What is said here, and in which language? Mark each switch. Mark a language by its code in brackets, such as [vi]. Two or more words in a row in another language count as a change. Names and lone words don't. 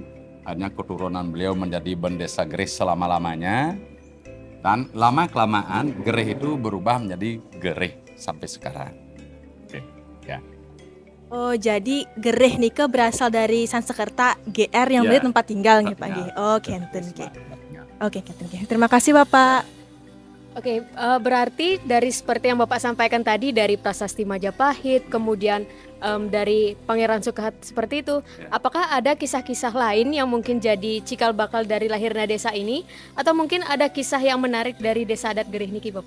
[id] Hanya keturunan beliau menjadi Bendesa Gerih selama-lamanya. Dan lama-kelamaan Gerih itu berubah menjadi Gerih sampai sekarang. Oke, ya. Oh, jadi Gerih nika berasal dari Sansekerta GR yang Ya, berarti tempat tinggal nggih Pak tempatnya. [ban] nggih. Oh, kenten nggih. [id] Tempat tinggal. Oke, [ban] kenten nggih. [id] Terima kasih Bapak. Oke, berarti dari seperti yang Bapak sampaikan tadi dari Prasasti Majapahit, kemudian dari Pangeran Sukahat seperti itu, Ya. apakah ada kisah-kisah lain yang mungkin jadi cikal bakal dari lahirnya desa ini, atau mungkin ada kisah yang menarik dari Desa Adat Gerih niki Bapak?